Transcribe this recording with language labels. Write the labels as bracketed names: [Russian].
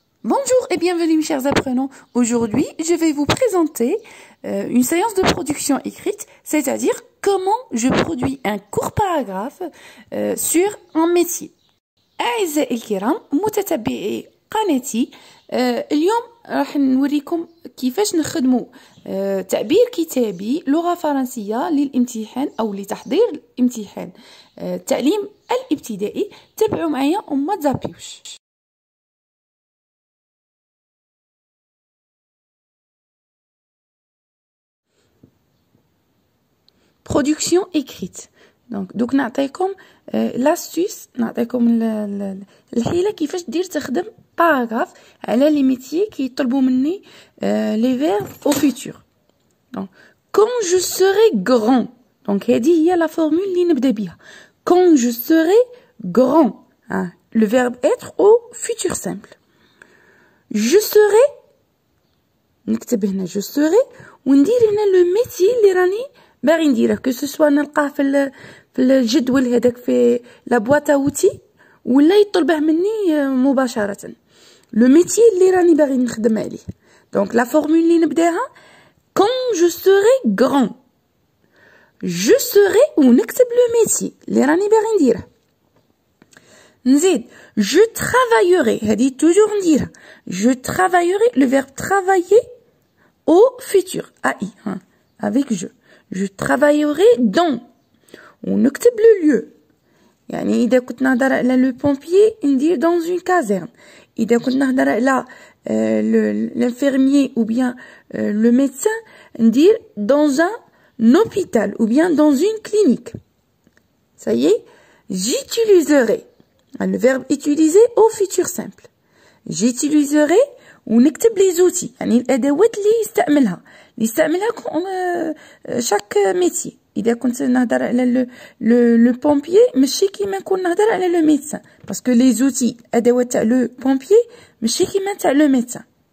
[French] Bonjour et bienvenue mes chers apprenants. Aujourd'hui, je vais vous présenter une séance de production écrite, c'est-à-dire comment je produis un court paragraphe sur un métier. [Arabic] أعزائي الكرام متتبعي قناتي، اليوم راح نوريكم كيفاش نخدموا تعبير كتابي لغة فرنسية للامتحان أو لتحضير الامتحان التعليم الابتدائي. تابعوا معايا وما تزابيوش. [French] Production écrite. [Arabic] Donc نعطيكم l'astuce، نعطيكم الحيلة كيفاش دير تخدم باراغراف على [French] لي ميتيي [Arabic] كيطلبوا مني [French] لي فيرب au futur. Donc quand je serai grand. [Arabic] Donc هذه هي [French] لا فورمول [Arabic] اللي نبدا بها. [French] Quand je serai grand. Le verbe être au futur simple. Je serai، [Arabic] نكتب هنا [French] je serai [Arabic] وندير هنا [French] لو ميتيي [Arabic] اللي راني باغي نديره، [French] كو سوسوا [Arabic] نلقاه في الجدول هذاك في [French] لا بواط اوتي [Arabic] ولا يطلبه مني مباشره، لو ميتيي اللي راني باغي نخدم عليه. دونك [French] لا فورمول [Arabic] اللي نبداها [French] quand je serai grand. je serai [Arabic] ونكتب [French] لو ميتيي [Arabic] اللي راني باغي نديره. نزيد [French] je travaillerai، [Arabic] هذه توجور نديرها [French] je travaillerai، le verbe travailler au futur AI avec je travaillerai dans [Arabic] ونكتب [French] لو lieu. [Arabic] يعني إذا كنت نهضر على [French] لو بومبيي [Arabic] ندير [French] dans une caserne. [Arabic] إذا كنت نهضر على [French] l'infirmier ou bien le médecin [Arabic] ندير [French] dans un hôpital ou bien dans une clinique. Ça y est, j'utiliserai. Le verbe utiliser au futur simple. j'utiliserai [Arabic] ونكتب [French] لي زوتي، [Arabic] يعني الادوات اللي يستعملها [French] شاك ميتي. [Arabic] اذا كنت نهضر على [French] لو بومبيي [Arabic] ماشي كيما نكون نهضر على [French] لو ميدسان، باسكو لي زوتي [Arabic] ادوات تاع لو بومبيي ماشي كيما تاع لو ميدسان.